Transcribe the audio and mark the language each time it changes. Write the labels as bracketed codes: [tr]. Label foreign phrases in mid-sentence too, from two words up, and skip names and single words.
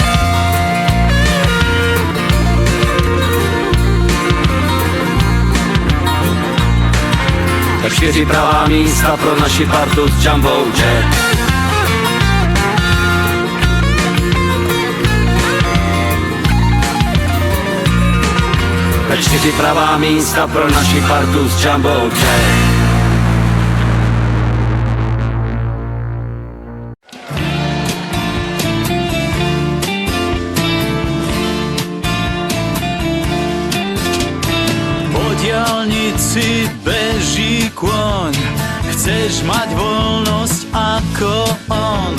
[cs] Na 4 pravá místa pro naši partu z Jumbo jet. Na 4 pravá místa pro naši partu z Jumbo jet. [sk] Diaľnici beží kôň, chceš mať voľnosť ako on.